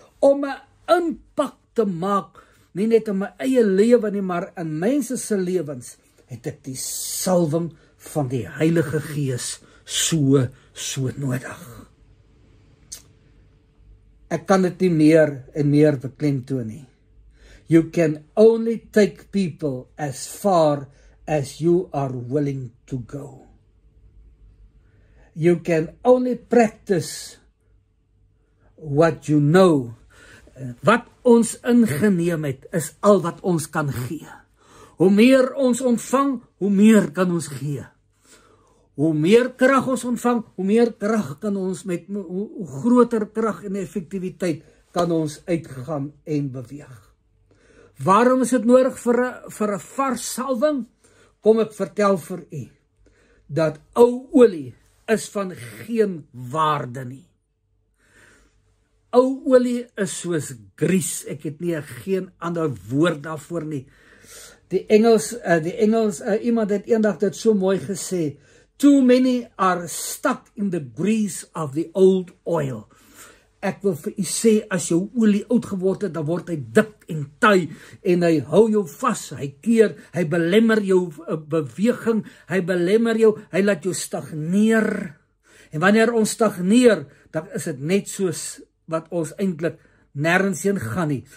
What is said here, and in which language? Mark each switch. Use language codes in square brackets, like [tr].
[af] Om 'n impak te maak, nie net in my eie lewe nie, maar in mense se lewens, het ek die salwing van die Heilige Gees so nodig. Ek kan dit nie meer en meer beklemtoon nie. [en] You can only take people as far as you are willing to go. You can only practice what you know. [af] Wat ons ingeneem het, is al wat ons kan gee. Hoe meer ons ontvang, hoe meer kan ons gee. Hoe meer krag ons ontvang, hoe meer krag kan ons met hoe groter krag en effektiwiteit kan ons uitgaan en beweeg. Waarom is dit nodig vir 'n vars salwing? Kom ek vertel vir u dat ou olie is van geen waarde nie. Ou olie is soos grease. Ek het nie geen ander woord daarvoor nie. Die Engels iemand het eendag dit so mooi gesê. [en] Too many are stuck in the grease of the old oil. [af] Ek wil vir u sê, as jou olie oud geword het, dan word hy dik en taai, en hy hou jou vas, hy keer, hy belemmer jou beweging, hy belemmer jou, hy laat jou stagneer. En wanneer ons stagneer, dan is dit net soos wat ons eintlik nêrens heen gaan nie.